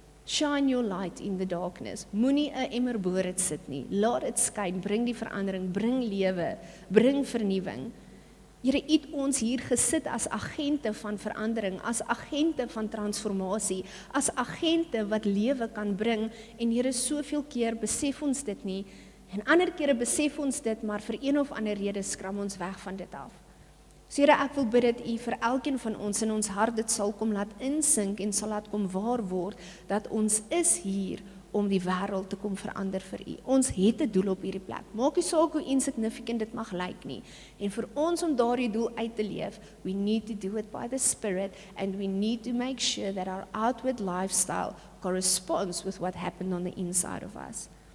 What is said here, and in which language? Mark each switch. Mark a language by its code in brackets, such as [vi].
[en] Shine your light in the darkness. [af] Moenie 'n emmer bo dit sit nie. Laat dit skyn, bring die verandering, bring lewe, bring vernuwing. Here, U het ons hier gesit as agente van verandering, as agente van transformasie, as agente wat lewe kan bring, en Here, soveel keer besef ons dit nie, en ander kere besef ons dit, maar vir een of ander rede skram ons weg van dit af. So Here, ek wil bid dat U vir elkeen van ons in ons hart dit sal kom laat insink en sal laat kom waar word, dat ons is hier om die wêreld te kom verander vir U. Ons het 'n doel op hierdie plek. Maak nie saak hoe insignificant dit mag lyk nie. En vir ons om daardie doel uit te leef, [en] we need to do it by the Spirit, and we need to make sure that our outward lifestyle corresponds with what happened on the inside of us.